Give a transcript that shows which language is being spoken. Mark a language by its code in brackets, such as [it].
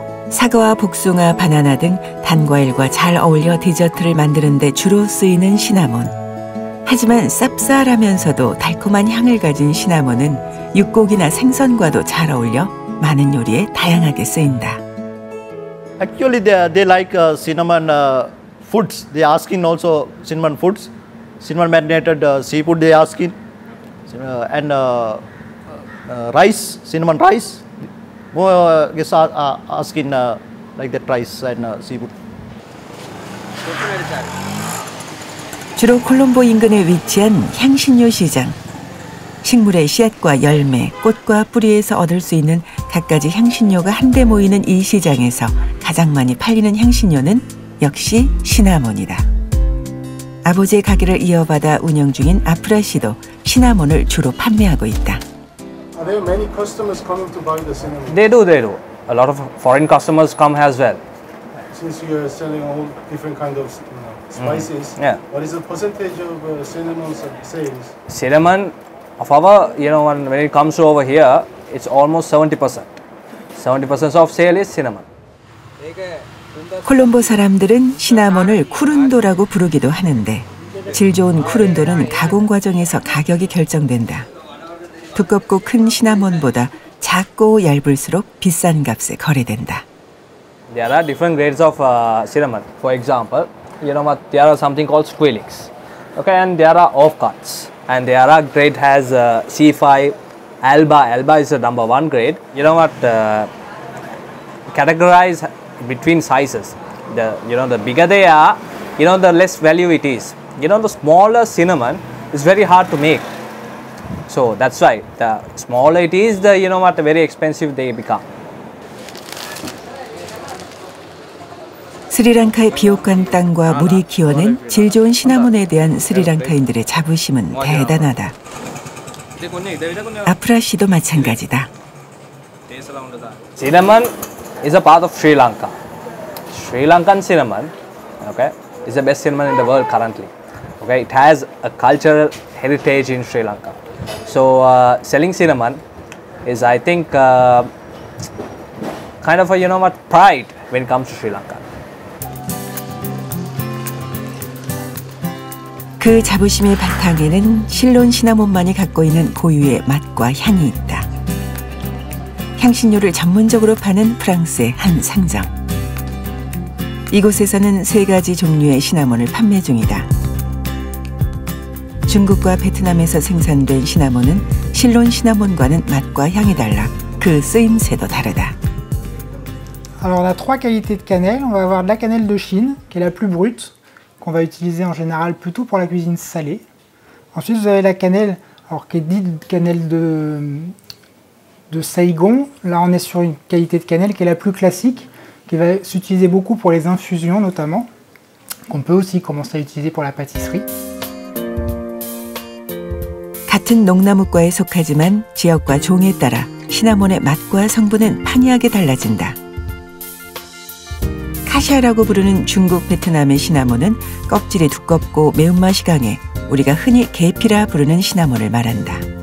[ko] 사과와 복숭아, 바나나 등 단과일과 잘 어울려 디저트를 만드는 데 주로 쓰이는 시나몬. 하지만 쌉쌀하면서도 달콤한 향을 가진 시나몬은 육고기나 생선과도 잘 어울려 많은 요리에 다양하게 쓰인다. [en] Actually, they like cinnamon foods. They asking also cinnamon foods, cinnamon marinated seafood. They asking and rice, cinnamon rice. More guests are asking like that rice and seafood. [ko] 주로 콜롬보 인근에 위치한 향신료 시장. 식물의 씨앗과 열매, 꽃과 뿌리에서 얻을 수 있는 갖가지 향신료가 한데 모이는 이 시장에서 가장 많이 팔리는 향신료는 역시 시나몬이다. 아버지의 가게를 이어받아 운영 중인 아프라 씨도 시나몬을 주로 판매하고 있다. [en] Are there many customers coming to buy the cinnamon? They do. A lot of foreign customers come as well. Since you are selling all different kind of spices, what is the percentage of cinnamon sales? Cinnamon, of our, when it comes to over here, it's almost 70%. 70% of sale is cinnamon. [ko] 콜롬보 사람들은 시나몬을 쿠룬도라고 부르기도 하는데 질 좋은 쿠룬도는 가공 과정에서 가격이 결정된다. 두껍고 큰 시나몬보다 작고 얇을수록 비싼 값에 거래된다. [en] There are different grades of cinnamon. For example, there are something called Squalix. Okay, and there are offcuts. And there are grade has C5, Alba. Alba is the number 1 grade. Categorize between sizes. The bigger they are, the less value it is. The smaller cinnamon is very hard to make. So that's why the smaller it is, the very expensive they become. [ko] 스리랑카의 비옥한 땅과 물이 기워낸 질 좋은 시나몬에 대한 스리랑카인들의 자부심은 대단하다. 아프라 씨도 마찬가지다. [en] Cinnamon is a part of Sri Lanka. Sri Lankan cinnamon, okay, is the best cinnamon in the world currently. Okay, it has a cultural heritage in Sri Lanka. So selling cinnamon is, I think, kind of a pride when it comes to Sri Lanka. [ko] 그 자부심의 바탕에는 실론 시나몬만이 갖고 있는 고유의 맛과 향이 있다. 향신료를 전문적으로 파는 프랑스의 한 상점. 이곳에서는 3가지 종류의 시나몬을 판매 중이다. 중국과 베트남에서 생산된 시나몬은 실론 시나몬과는 맛과 향이 달라 그 쓰임새도 다르다. [fr] Alors on a 3 qualités de cannelle. On va avoir de la cannelle de Chine, qui est la plus brute, qu'on va utiliser en général plutôt pour la cuisine salée. Ensuite, vous avez la cannelle, qui est dite cannelle de Saigon. Là, on est sur une qualité de cannelle qui est la plus classique, qui va s'utiliser beaucoup pour les infusions notamment, qu'on peut aussi commencer à utiliser pour la pâtisserie. 갓 [ko] 같은 농나무과에 속하지만 지역과 종에 따라 시나몬의 맛과 성분은 판이하게 달라진다. 카샤라고 부르는 중국 베트남의 시나몬은 껍질이 두껍고 매운맛이 강해 우리가 흔히 계피라 부르는 시나몬을 말한다.